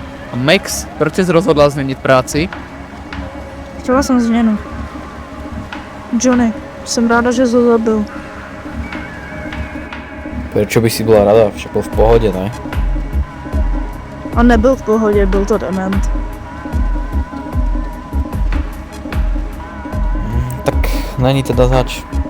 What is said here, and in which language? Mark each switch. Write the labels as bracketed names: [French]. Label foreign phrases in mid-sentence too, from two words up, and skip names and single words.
[Czech] A Max, proč jsi rozhodla změnit práci? Chtěla jsem změnu. Johnny, jsem ráda, že jsi ho zabil. [Slovak] Prečo by si bola rada? Však bol v pohode, ne? [Czech] On nebyl v pohodě, byl to dement. Tak není teda zač.